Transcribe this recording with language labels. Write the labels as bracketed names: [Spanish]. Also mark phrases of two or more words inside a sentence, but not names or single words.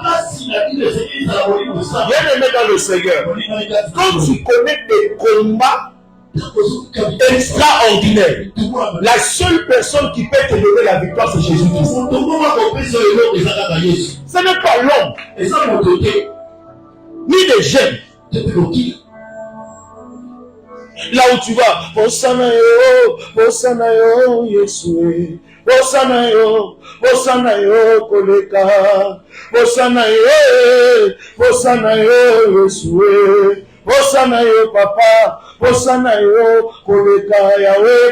[French] Bien-aimé dans le Seigneur, quand tu connais des combats extraordinaire. La seule personne qui peut te donner la victoire, c'est Jésus-Christ. Ce n'est pas l'homme, ni les jeunes. Là où tu vas, [Lingala] Hosanna yo, Yeshua. Hosanna yo, Koleka. Hosanna yo, Yeshua. Hosanna yo, Papa. Hosanna yo, Koleka Yahweh.